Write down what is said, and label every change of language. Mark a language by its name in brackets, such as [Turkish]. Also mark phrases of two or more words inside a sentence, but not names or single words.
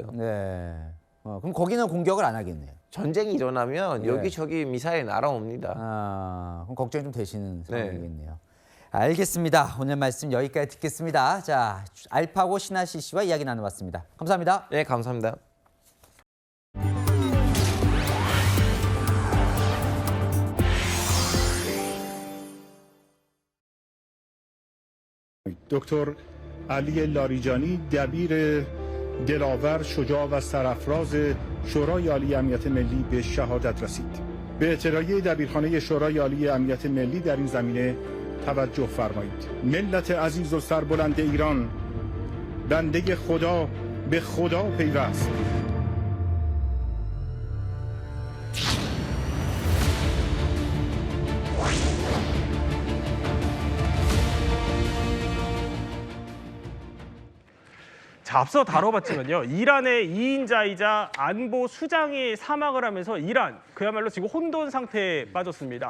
[Korean] 네. 그럼 거기는 공격을 안 하겠네요. 전쟁이 일어나면 예. 여기저기 미사일 날아옵니다. 그럼 걱정이 좀 되시는 네. 상황이겠네요. 알겠습니다. 오늘 말씀 여기까지 듣겠습니다. 자, 알파고 신하시 씨와 이야기 나눠봤습니다. 감사합니다. 네, 감사합니다. [Persian] دکتر علی لاریجانی دبیر دلاور شجاع و سرافراز شورای عالی امنیت ملی به شهادت رسید. به اطلاعیه دبیرخانه شورای عالی امنیت ملی در این زمینه توجه فرمایید. ملت عزیز و سربلند ایران بنده خدا به خدا پیوست. [Korean] 자, 앞서 다뤄봤지만요. 이란의 2인자이자 안보 수장이 사망을 하면서 이란 그야말로 지금 혼돈 상태에 빠졌습니다.